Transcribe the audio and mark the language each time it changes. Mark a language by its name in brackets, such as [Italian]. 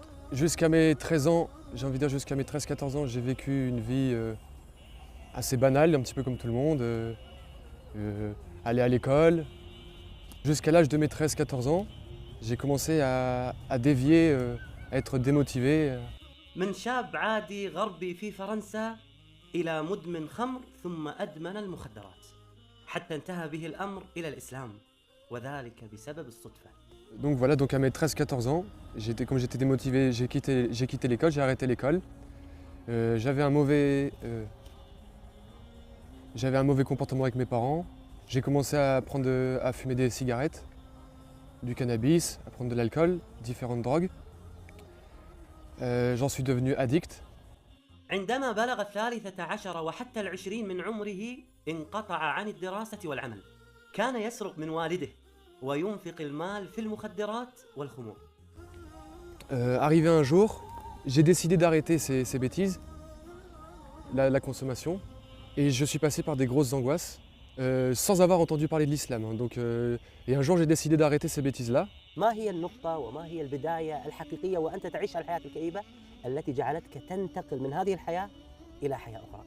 [French] Jusqu'à mes 13 ans, j'ai envie de dire jusqu'à mes 13-14 ans, j'ai vécu une vie assez banale, un petit peu comme tout le monde. Aller à l'école. Jusqu'à l'âge de mes 13-14 ans, j'ai commencé à dévier, à être démotivé. [Arabic] من شاب عادي غربي في فرنسا إلى مدمن خمر ثم أدمن المخدرات حتى انتهى به الأمر إلى الإسلام وذلك بسبب الصدفة. [French] Donc voilà, donc à mes 13-14 ans, comme j'étais démotivé, j'ai quitté l'école, j'ai arrêté l'école. J'avais un mauvais comportement avec mes parents. J'ai commencé à fumer des cigarettes, du cannabis, à prendre de l'alcool, différentes drogues. J'en suis devenu addict. [Arabic] عندما بلغ 13 وحتى 20 من عمره انقطع عن الدراسة والعمل. كان يسرق من والده وينفق المال في المخدرات والخمور. [French] Arrivé un jour, j'ai décidé d'arrêter ces bêtises, la consommation, et je suis passé par des grosses angoisses, sans avoir entendu parler de l'islam. Et un jour, j'ai décidé d'arrêter ces bêtises-là. [Arabic] ما هي النقطة وما هي البداية الحقيقية وأنت تعيش الحياة الكئيبة التي جعلتك تنتقل من هذه الحياة إلى حياة أخرى؟